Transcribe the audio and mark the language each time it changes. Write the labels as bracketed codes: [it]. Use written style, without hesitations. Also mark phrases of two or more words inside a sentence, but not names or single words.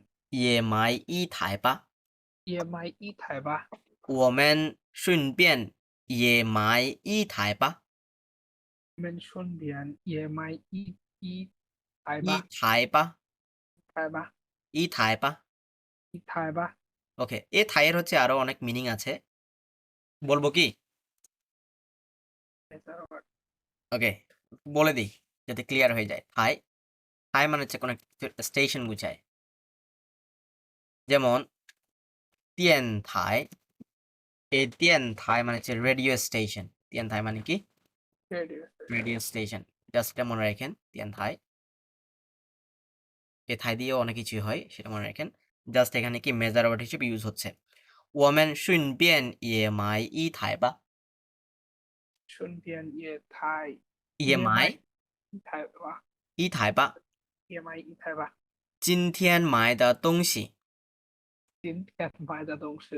[zh] 也买一台吧也买一台吧我们顺便也买一台吧我们顺便也买一台一吧台吧台吧一台吧一台吧 [bn] ওকে এই থাইয়ের হচ্ছে আরো অনেক মিনিং আছে বলবো কি ওকে বলে দিই যাতে ক্লিয়ার হয়ে যায় থাই থাই মানে হচ্ছে কোনো স্টেশন বুঝায় যেমন তিয়ান থাই এই তিয়ান থাই মানে হচ্ছে [en] radio station [bn] তিয়ান থাই মানে কি [en] radio station [bn] জাস্ট এটা মনে রাখেন তিয়ান থাই এ থাই দিয়েও অনেক কিছুই হয় সেটা মনে রাখেন জাস্ট এখানে কি [en] measure word [bn] হিসেবে ইউজ হচ্ছে [zh] 我们顺便也买一台吧顺便也买一台吧一台吧也买一台吧今天买的东西今天买的东西